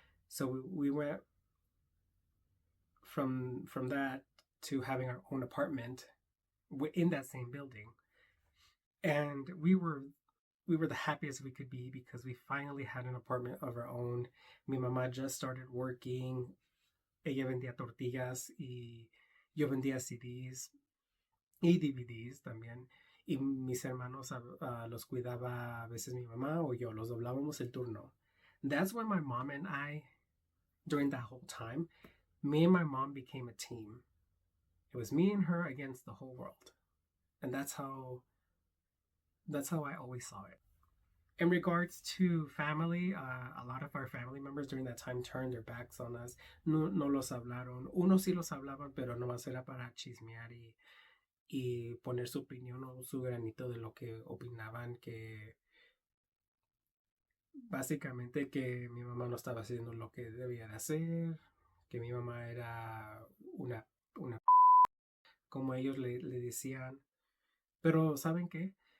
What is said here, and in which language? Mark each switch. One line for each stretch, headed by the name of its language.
English: So we went from that to having our own apartment in that same building, and we were the happiest we could be because we finally had an apartment of our own.
Spanish: Mi mamá
English: just started working.
Spanish: Ella vendía tortillas y yo vendía CDs y DVDs también. Y mis hermanos los cuidaba a veces mi mamá o yo, los doblábamos el turno.
English: That's when my mom and I, during that whole time, me and my mom became a team. It was me and her against the whole world. And that's how I always saw it. In regards to family, a lot of our family members during that time turned their backs on us.
Spanish: No los hablaron. Unos sí los hablaban, pero nomás era para chismear y poner su opinión o su granito de lo que opinaban, que básicamente que mi mamá no estaba haciendo lo que debía de hacer, que mi mamá era una como ellos le decían. Pero ¿saben qué?